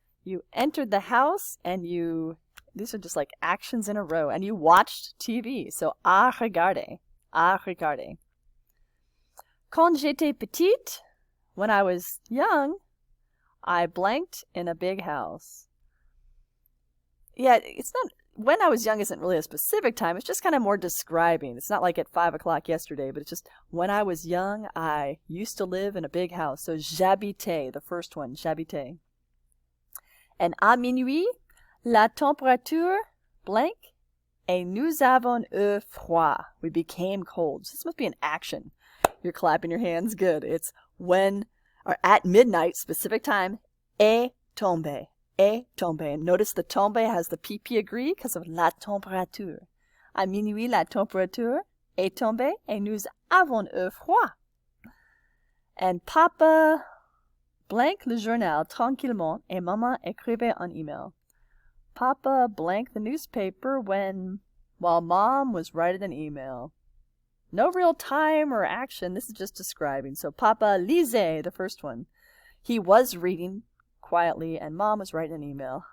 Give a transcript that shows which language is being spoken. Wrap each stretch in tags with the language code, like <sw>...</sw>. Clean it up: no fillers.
<en>You entered the house and these are just like actions in a row, and you watched TV. So</en> <fr>à regarder. À regarder. Quand j'étais petite,</fr> <en>when I was young, I blanked in a big house. Yeah, it's not, when I was young isn't really a specific time. It's just kind of more describing. It's not like at 5 o'clock yesterday, but it's just when I was young, I used to live in a big house. So</en> <fr>j'habitais,</fr> <en>the first one, j'habitais.</en> <fr>And à minuit, la température blank, et nous avons eu froid.</fr> <en>We became cold. So this must be an action. You're clapping your hands. Good. It's when, or at midnight, specific time,</en> <fr>est tombé. Est tombé.</fr> <en>And notice the tombé has the PP agree because of</en> <fr>la température. À minuit, la température est tombée et nous avons eu froid. And papa blank le journal tranquillement et maman écrivait un email.</fr> <en>Papa blanked the newspaper while mom was writing an email. No real time or action. This is just describing. So</en> <fr>Papa lisait,</fr> <en>the first one. He was reading quietly, and Mom was writing an email.</en>